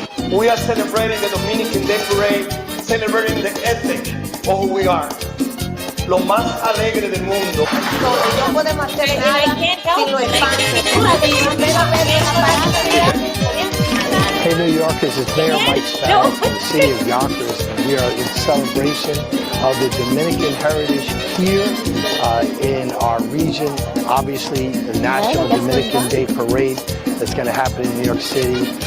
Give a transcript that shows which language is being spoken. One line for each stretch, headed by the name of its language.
English: We are celebrating the Dominican Day Parade, celebrating the ethic of who we are.
Spanish: Lo más alegre del mundo. No podemos hacer nada sin los
English: Hey New Yorkers, it's Mayor Mike Sparrow from the city of Yonkers, and we are in celebration of the Dominican heritage here in our region. Obviously, the National Dominican Day Parade that's going to happen in New York City.